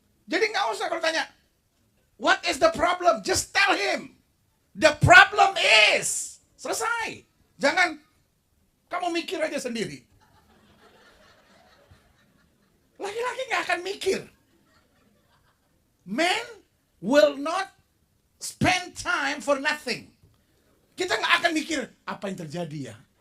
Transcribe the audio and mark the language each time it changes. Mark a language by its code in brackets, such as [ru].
[id] Jadi gak usah kalau tanya, [en] what is the problem? Just tell him. The problem is. Selesai. [id] Jangan kamu mikir aja sendiri. Laki-laki gak akan mikir. [en] Men will not spend time for nothing. [id] Kita gak akan mikir, apa yang terjadi ya?